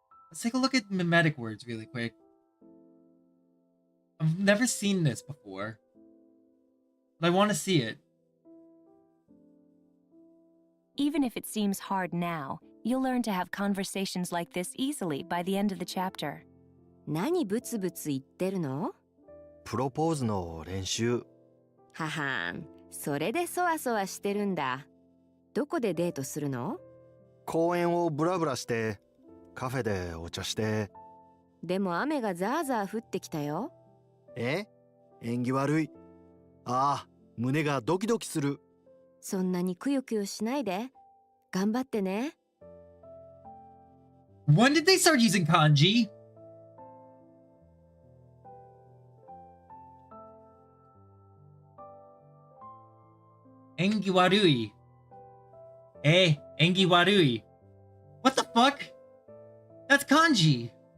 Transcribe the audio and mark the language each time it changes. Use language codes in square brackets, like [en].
[en] Let's take a look at mimetic words really quick. I've never seen this before. But I want to see it. Even if it seems hard now, you'll learn to have conversations like this easily by the end of the chapter. [ja] 何ブツブツ言ってるの？プロポーズの練習。ははん、それでそわそわしてるんだ。どこでデートするの？公園をブラブラして、カフェでお茶して。でも雨がザーザー降ってきたよ。え？縁起悪い。ああ、胸がドキドキする。そんなにくよくよしないで。頑張ってね。 [en] When did they start using kanji? [ja] Engi warui. Engi warui. [en] What the fuck? That's kanji.